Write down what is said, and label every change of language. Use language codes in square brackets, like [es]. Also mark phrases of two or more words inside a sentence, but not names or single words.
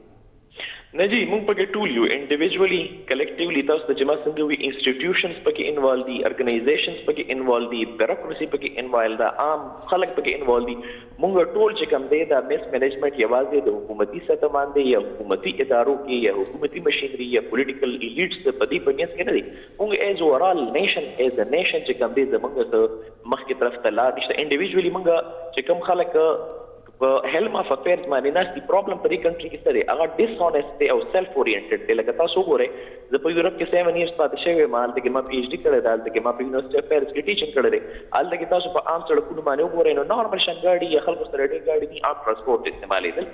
[ps] نه جی موږ پکې ټول یو [en] individually collectively [ps] تاسو د جما څنګه وی انسټیټیوشنز پکې انوالو دي ارګنایزیشنز پکې انوالو دي بیوروکراسي پکې انوالو ده عام خلک پکې انوالو دي موږ ټول چې کوم دی دا [en] mismanagement [ps] یوازې د حکومتي سطح باندې یا حکومتي ادارو کې یا حکومتي مشینری یا [en] political elites [ps] په دې بنیاد کې نه دي موږ [en] as overall nation as a nation [ps] چې کوم دی زموږ مخکې طرف ته لا نشته انډیویجوالي موږ چې کوم خلک [en] helm of affairs [ps] باندې ناشتي پرابلم په دې کنټري کې سره هغه ډیسونست او [en] self oriented [ps] دی. لکه تاسو وګورئ زه په یورپ کې 7 ایئرز پاتې شوی یم، هلته کې ما پی ایچ ډي کړی دی، هلته کې ما په [en] university affairs [ps] کې ټیچینګ کړی دی. هلته کې تاسو په عام سړکونو باندې وګورئ نو نارمل شان ګاډي یا خلکو سره ډېر ګاډي دي، عام ترانسپورټ استعمالېدل.